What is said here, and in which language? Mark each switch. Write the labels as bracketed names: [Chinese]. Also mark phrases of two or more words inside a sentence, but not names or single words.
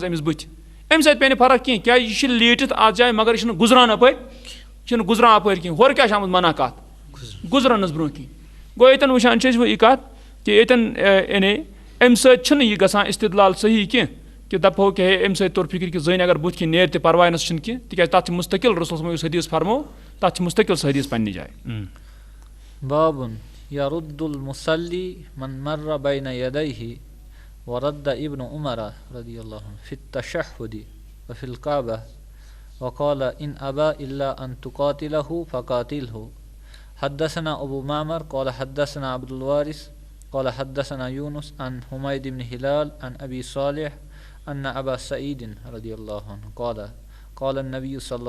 [Kashmiri] أمِس بٕتھِ اَمہِ سۭتۍ پیٚیہِ نہٕ فرق کینٛہہ کیٛازِ یہِ چھِ لیٖٹِتھ اَتھ جایہِ مگر یہِ چھُنہٕ گُزران اَپٲرۍ یہِ چھُنہٕ گُزران اَپٲرۍ کِہیٖنۍ ہورٕ کیاہ چھِ آمُت منا کَتھ گُزرنس برونٛہہ کِنۍ گوٚو ییٚتٮ۪ن وٕچھان چھِ أسۍ وۄنۍ یہِ کَتھ کہِ ییٚتٮ۪ن یعنی اَمہِ سۭتۍ چھُنہٕ یہِ گژھان استدلال صحیح کینٛہہ کہِ دَپہو کہِ ہے اَمہِ سۭتۍ توٚر فِکرِ کہِ زٔنۍ اگر بٕتھِ کِنۍ نیرِ تہِ پرواے نَس چھُنہٕ کینٛہہ تِکیازِ تَتھ چھِ مُستقل رسول صٲبن یُس حدیٖث فرمو تَتھ چھِ مُستقل سُہ حدیٖث پننہِ جایہِ [Arabic] بابُن يرد المصلي من مر بين يديه ورد ابن عمر رضي الله عنه في التشهد وفي الكعبة وقال إن أبى إلا أن تقاتله فقاتله حدثنا أبو معمر قال حدثنا عبد الوارث قال حدثنا يونس عن حميد بن هلال عن أبي صالح أن أبا سعيد رضي الله عنه قال النبي صلى